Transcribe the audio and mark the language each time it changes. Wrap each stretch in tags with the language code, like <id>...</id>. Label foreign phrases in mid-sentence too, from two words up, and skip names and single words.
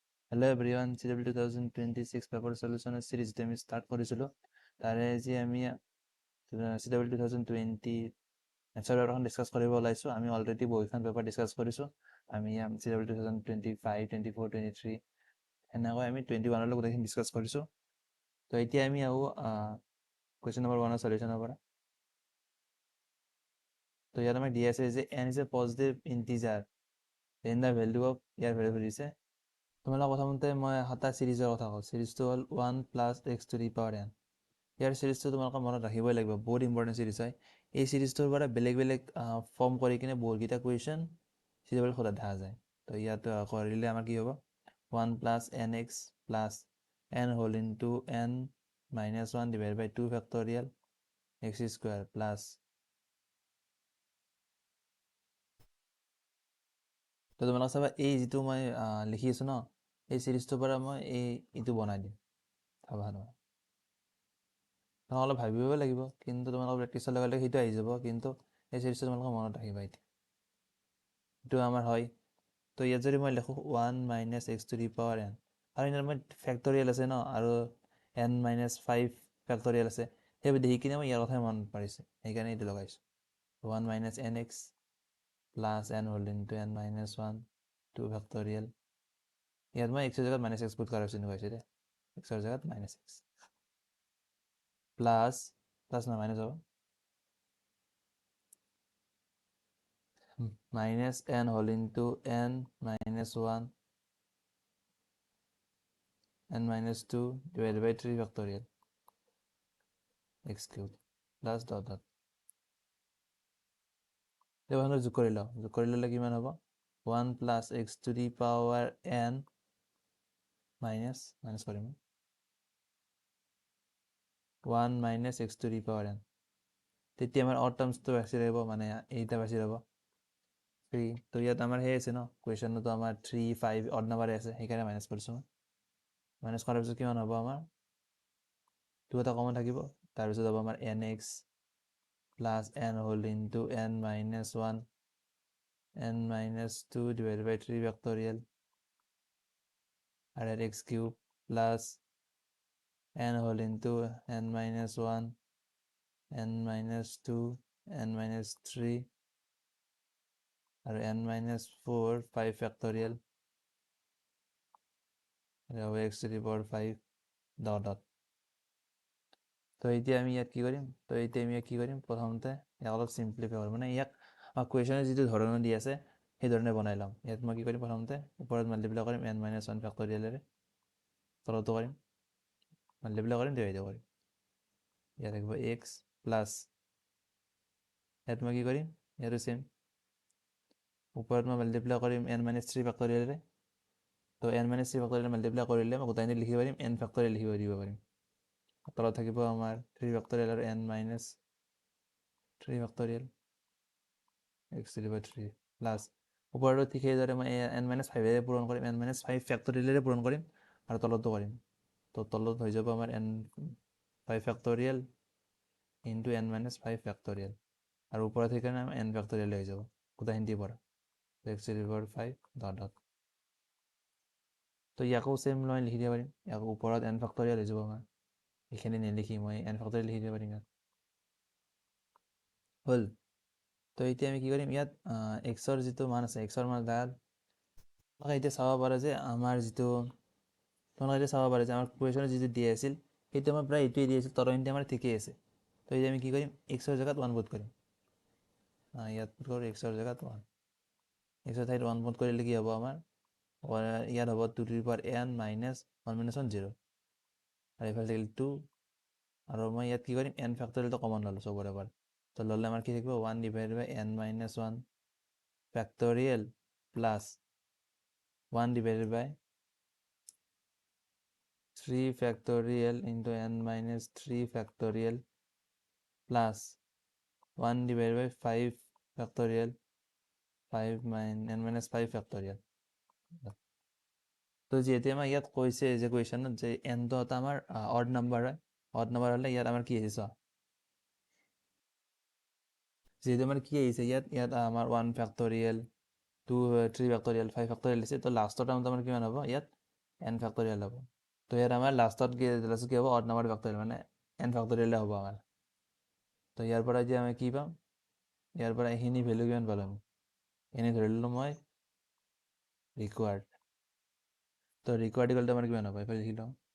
<en>Hello everyone, CW 2026 paper solution series</en> <as>আমি start কৰিছিলো তাৰে আজি আমি</as> <en>CW 2020 answer paper</en> <as>ডিসকাস কৰিব ওলাইছো আমি অলৰেডি বহুখন পেপাৰ ডিসকাস কৰিছো আমি CW 2025 24 23 এনেকৈ আমি 21 লৈ গোটেইখিনি ডিসকাস কৰিছো তো এতিয়া আমি আহো</as> <en>question number 1</en> <as>সলিউশনৰ পৰা তো ইয়াত আমাক দিয়া আছে যে</as> <en>n is a positive integer then the value of</en> <as>ইয়াৰ ভ্যালু দিছে তোমালোকৰ প্ৰথমতে মই হাতা সিৰিজৰ কথা কওঁ সিৰিজটো হ'ল 1 +</as> <en>x to the power n</en> <as>ইয়াৰ সিৰিজটো তোমালোকৰ মনত ৰাখিবই লাগিব বহুত</as> <en>important series</en> <as>হয় এই সিৰিজটোৰ পৰা বেলেগ বেলেগ ফৰ্ম কৰি কিনে বহুতকেইটা কুৱেশ্যন সিৰিজৰ খোলা দেখা যায় তো ইয়াত কৰিলে আমাৰ কি হ'ব 1 +</as> <en>nx + n whole into n - 1 divided by 2 factorial x square plus</en> <as>তো তোমালোক চাবা এই যিটো মই লিখি আছো ন এই সিৰিজটোৰ পৰা মই এইটো বনাই দিম ভাবা নহয় তোমালোক অলপ ভাবিব লাগিব কিন্তু তোমালোকৰ প্ৰেক্টিছৰ লগে লগে সেইটো আহি যাব কিন্তু এই সিৰিজটো তোমালোকে মনত ৰাখিবা এতিয়া এইটো আমাৰ হয় তো ইয়াত যদি মই লিখোঁ 1 -</as> <en>x to the power n</en> <as>আৰু ইয়াত মই ফেক্টৰিয়েল আছে ন আৰু n - 5 ফেক্টৰিয়েল আছে সেইবোৰ দেখি কিনে মই ইয়াৰ কথাই মনত পৰিছে সেইকাৰণে এইটো লগাইছোঁ 1 -</as> <en>nx + n whole into n - 1</en> <as>2 ফেক্টৰিয়েল ইয়াত মই x ৰ জেগাত -x পুট কৰাৰ চিন্তা কৰিছোঁ দেই x ৰ জেগাত -x প্লাছ নহয় মাইনাছ হ'ব</as> <en>-n whole into n - 1 n - 2 divided by 3 factorial x cubed plus dot dot</en> <as>এইবাৰ যোগ কৰি ল'লে কিমান হ'ব 1 +</as> <en>x to the power n minus</en> <as>কৰিম 1 -</as> <en>x to the power n</en> <as>তেতিয়া আমাৰ</as> <en>odd terms</en> <as>বাছি আহিব মানে এইটা বাছি যাব 3 তো ইয়াত আমাৰ সেই আছে ন কুৱেশ্যনটো আমাৰ 3 5</as> <en>odd number</en> <as>আছে সেইকাৰণে মাইনাছ কৰিছোঁ মাইনাছ কৰাৰ পিছত কিমান হ'ব আমাৰ 2 এটা কমন থাকিব তাৰপিছত হ'ব আমাৰ</as> <en>nx plus n whole into n - 1 n - 2 divided by 3 factorial and x cube plus n whole into n - 1 n - 2 n - 3 and n - 4 5 factorial and x to the power 5 dot dot</en> <as>তো এতিয়া আমি ইয়াত কি কৰিম প্ৰথমতে ইয়াক অলপ সিম্পলিফাই কৰিম মানে ইয়াক কুৱেশ্যনে যিটো ধৰণে দি আছে সেই ধৰণে বনাই ল'ম ইয়াত মই কি কৰিম প্ৰথমতে ওপৰত মাল্টিপ্লাই কৰিম n - 1 ফেক্টৰিয়েলেৰে তলতো কৰিম মাল্টিপ্লাই কৰিম ডিভাইড কৰিম ইয়াত থাকিব x প্লাছ ইয়াত মই কি কৰিম ইয়াতো চেম ওপৰত মই মাল্টিপ্লাই কৰিম n - 3 ফেক্টৰিয়েলেৰে তো n - 3</as> <en>factorial multiply</en> <as>কৰিলে মই গোটেইখিনি লিখিব পাৰিম n ফেক্টৰিয়েল লিখিব দিব পাৰিম তলত থাকিব আমাৰ 3 ফেক্টৰিয়েল আৰু n - 3 ফেক্টৰিয়েল</as> <en>x to the power 3</en> <as>প্লাছ ওপৰতো ঠিক সেইদৰে মই n - 5 পূৰণ কৰিম n - 5 ফেক্টৰিয়েলেৰে পূৰণ কৰিম আৰু তলতো কৰিম তো তলত হৈ যাব আমাৰ n 5</as> <en>factorial into</en> <as>n - 5 ফেক্টৰিয়েল আৰু ওপৰত সেইকাৰণে n ফেক্টৰিয়েল হৈ যাব গোটেইখিনিৰ পৰা</as> <en>x to the power 5 dot dot</en> <as>তো ইয়াকো চেম মই লিখি দিব পাৰিম ইয়াকো ওপৰত n ফেক্টৰিয়েল হৈ যাব আমাৰ এইখিনি নিলিখি মই n ফেক্টৰিয়েল লিখি দিব পাৰিম ইয়াত হ'ল তো এতিয়া আমি কি কৰিম ইয়াত এক্সৰ যিটো মান আছে এক্সৰ মান তাত তোমালোকে এতিয়া চাব পাৰে যে আমাৰ কুৱেশ্যনৰ যিটো দিয়া আছিল সেইটো আমাৰ প্ৰায় এইটোৱে দিয়া আছিল তৰংগটো আমাৰ ঠিকেই আছে তো এতিয়া আমি কি কৰিম এক্সৰ জেগাত 1 পুট কৰিম ইয়াত পুট কৰোঁ এক্সৰ জেগাত 1 এক্সৰ ঠাইত 1 পুট কৰিলে কি হ'ব আমাৰ ইয়াত হ'ব</as> <en>2 to the power n - 1</en> <as>- 1 0 আৰু এইফালে থাকিল 2 আৰু মই ইয়াত কি কৰিম n ফেক্টৰিয়েলটো কমন ল'লোঁ চবৰে পৰা তো ল'লে আমাৰ কি থাকিব</as> <en>1 divided by n - 1 factorial plus 1 divided by 3 factorial into n - 3 factorial plus 1 divided by 5 factorial 5 n - 5 factorial</en> <as>তো যিহেতু আমাৰ ইয়াত কৈছে যে কুৱেশ্যনত যে nটো এটা আমাৰ</as> <en>odd number</en> <as>হয়</as> <en>odd number</en> <as>হ'লে ইয়াত আমাৰ কি আহিছে যিহেতু আমাৰ কি আহিছে ইয়াত আমাৰ 1 ফেক্টৰিয়েল 2 3 ফেক্টৰিয়েল 5 ফেক্টৰিয়েল দিছে তো লাষ্টৰ টাৰ্মটো আমাৰ কিমান হ'ব ইয়াত n ফেক্টৰিয়েল হ'ব তো ইয়াত আমাৰ লাষ্টত কি হ'ব</as> <en>odd number factorial</en> <as>মানে n ফেক্টৰিয়েল হ'ব আমাৰ তো ইয়াৰ পৰা এতিয়া আমি কি পাম ইয়াৰ পৰা এইখিনি ভেলু কিমান পালোঁ এনে ধৰি ললোঁ মই ৰিকুৱাৰ্ড তো ৰিকুৱাৰ্ড ইকুৱেলটো আমাৰ কিমান হ'ব এইফালে লিখি লওঁ</as>